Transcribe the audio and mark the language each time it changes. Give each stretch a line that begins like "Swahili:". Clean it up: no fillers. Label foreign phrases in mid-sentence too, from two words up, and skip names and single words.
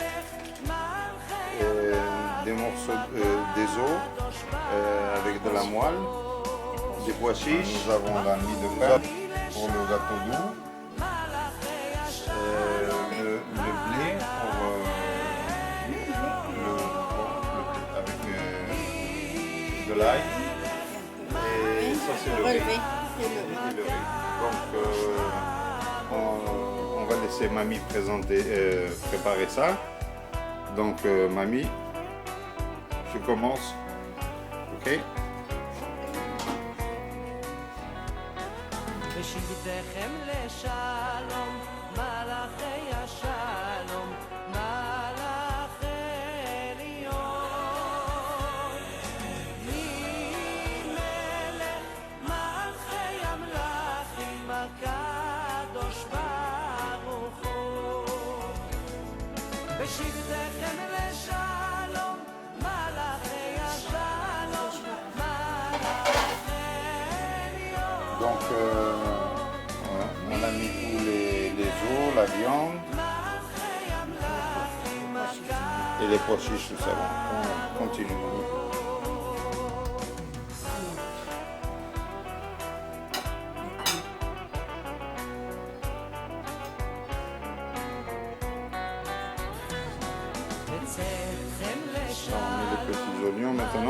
French: des morceaux des os avec de la moelle, des pois chiches, nous avons la mie de pain pour le gâteau doux, le blé avec de l'ail et ça c'est le riz. Et le riz. Donc on va laisser Mamie préparer ça. Donc Mamie, je commence, ok?
Hebrew: בשבתכם לשלום, מלאכי השלום, מלאכי עליון. ממלך מלכי המלכים, הקדוש ברוך הוא. בשבתכם לשלום, מלאכי השלום, מלאכי עליון.
French: Donc on a mis tous les os, la viande et les pois chiches, tout ça. On continue. On met les petits oignons maintenant.